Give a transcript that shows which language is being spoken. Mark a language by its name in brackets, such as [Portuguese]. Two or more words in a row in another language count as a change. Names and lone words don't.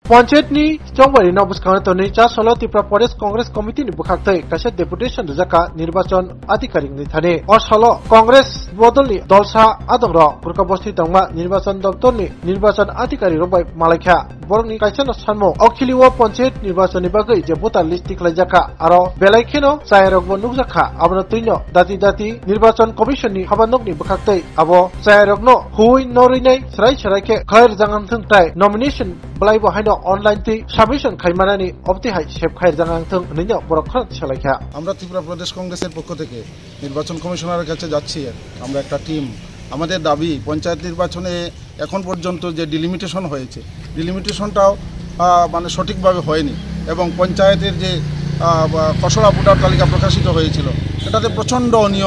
[Kok Borok] पंचायतनी चौबारी नबुस्खांग तोनि चा सलो त्रिपुरा प्रदेश कांग्रेस कमिटी नि बुखाक्तै कासे डेपुटेशन रजाका निर्वाचन अधिकारी नि थाने और सलो कांग्रेस बदलनि दलसा आदंग्र पुरकाबस्ति तंगमा निर्वाचन दप्तरनि निर्वाचन अधिकारी रबाय मालायखा बरनि काइसन सानमो अखिलिवा पंचायत निर्वाचन नि बागै जे भोटार लिस्ट दिख्लायजाका आरो बेलायखेनो चायरगबो नुजाखा आबनो तुइनो दाति दाति निर्वाचन कमिशन नि हाबानकनि बुखाक्तै आबो चायरगनो हुइ नरिनै सराय सरायखे खैर जांगांथंगताय नमिनेशन बलाइबो हाइनो অনলাইন তে সাবমিশন খাইমানানি অবতিহাই সেব খাইর জানাংথং নিনো বরখন ছলাইখা [Bangla] আমরা ত্রিপুরা প্রদেশ কংগ্রেসের পক্ষ থেকে নির্বাচন কমিশনারের কাছে যাচ্ছি। আমরা একটা টিম, আমাদের দাবি পঞ্চায়েত নির্বাচনে এখন পর্যন্ত যে ডিলিমিটেশন হয়েছে ডিলিমিটেশনটাও মানে সঠিকভাবে হয়নি এবং পঞ্চায়েতের যে খসড়া ভোটার তালিকা প্রকাশিত হয়েছিল এটাতে প্রচণ্ড অনিয়ম।